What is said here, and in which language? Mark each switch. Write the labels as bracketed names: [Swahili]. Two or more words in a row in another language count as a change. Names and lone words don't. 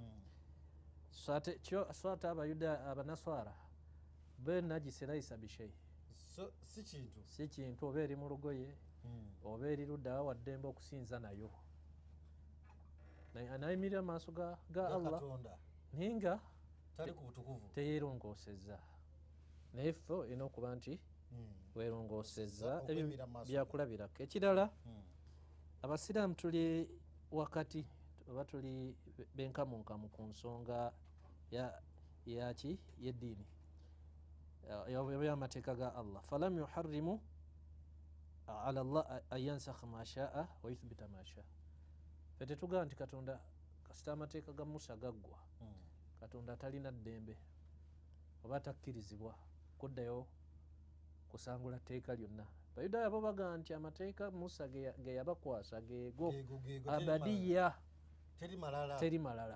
[Ganda] So ate Abayudaaya Abanaswara be najisi [Arabic] ليس بشيء [Ganda] si kintu oba eri mu lugoye oba eri luddawa waddembe okusinza nayo anayimirira amaaso ga Allah naye nga teyeerongoosezza naye ffe olina okuba nti weerongoosezza ebyo byakulabirako. Ekirala abasiraamu tuli wakati oba tuli benkamunkamu ku nsonga yaki y'eddiini y'amateeka ga Allah [Arabic] فلم يحرم على الله أن ينسخ ما شاء ويثبت ما شاء. [Ganda] Ffe tetugamba nti Katonda kasita amateeka ga Musa gaggwa Katonda talina ddembe oba takkirizibwa kuddayo kusangula tteeka lyonna Abayudaaya bo bagamba nti amateeka Musa ge yabakwasa geego abadiya teri malala